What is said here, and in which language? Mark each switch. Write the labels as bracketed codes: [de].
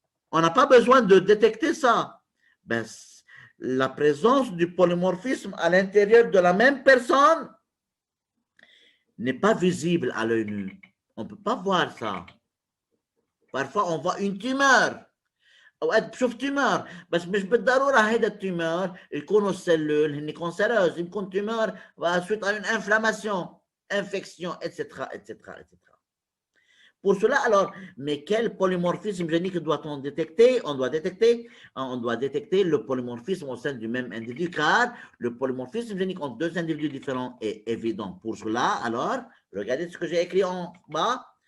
[fr] On n'a pas besoin de détecter ça. La présence du polymorphisme à l'intérieur de la même personne n'est pas visible à l'œil nu. On ne peut pas voir ça. Parfois, on voit une tumeur. [ar] أوقات بشوف تيمور بس مش بالضرورة هيدا التيمور يكونوا السلول هن كونسيروز، يكون تيمور [fr] suite à une inflammation, infection, etc., etc., [ar] etc. [fr] Pour cela, alors, mais quel polymorphisme génique doit-on détecter? On doit détecter le polymorphisme au sein du même individu, car le polymorphisme génique entre deux individus différents est évident. Pour cela, alors, regardez ce que j'ai écrit en bas.